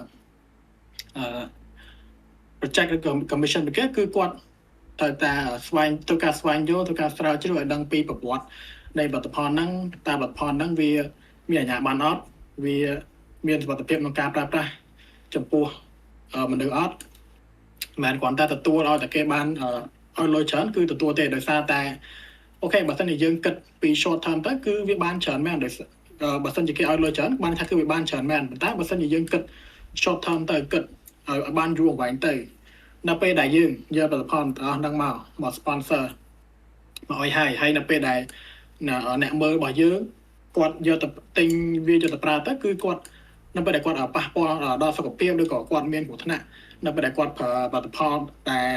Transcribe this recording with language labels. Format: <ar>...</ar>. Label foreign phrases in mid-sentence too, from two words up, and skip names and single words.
<km>project ឬក៏ commission ពីគេគឺគាត់ត្រូវតែស្វែងយល់ទៅការស្រាវជ្រាវឲ្យដឹងពីប្រវត្តិនៃផលិតផលហ្នឹងតើផលិតផលហ្នឹងវាមានអាជ្ញាប័ណ្ណអត់វាមានសុវត្ថិភាពក្នុងការប្រើប្រាស់ ចំពោះមនុស្សអត់មិនគ្រាន់តែទទួលឲ្យតែគេបានឲ្យលុយច្រើនគឺទទួលទេដោយសារតែអូខេបើសិនជាយើងគិតពី</km> <en>short term</en> <km>ទៅគឺវាបានច្រើនមែនដោយបើសិនជាគេឲ្យលុយច្រើនបានថាគឺវាបានច្រើនមែនប៉ុន្តែ បើសិនជាយើងគិត</km> <en>short term</en> <km>ទៅគិតឲ្យបានយូរអង្វែងទៅនៅពេលដែលយើងយកផលិតផលទាំងអស់ហ្នឹងមក sponsor មកឲ្យហើយនៅពេលដែលអ្នកមើលរបស់យើងគាត់យកទៅ ទិញវាយកទៅប្រើទៅគឺគាត់នៅពេលដែលគាត់ប៉ះពាល់ដល់សុខភាពឬក៏គាត់មានគ្រោះថ្នាក់នៅពេលដែលគាត់ប្រើផលិតផលដែល</km>